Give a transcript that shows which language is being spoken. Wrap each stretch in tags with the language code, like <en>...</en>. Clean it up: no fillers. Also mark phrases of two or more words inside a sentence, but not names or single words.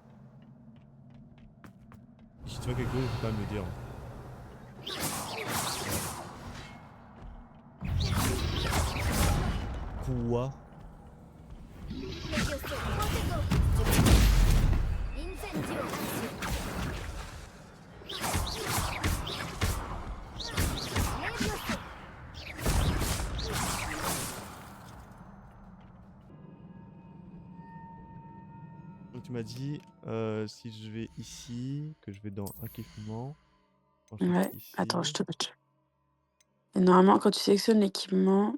<fr>Si tu vois quelque chose, faut pas me le dire. Quoi? Levioso. Protego. Incendio. Levioso. Donc tu m'as dit, si je vais ici, que je vais dans équipement. Ouais, Ici. attends, je te... Et normalement, quand tu sélectionnes l'équipement...</fr>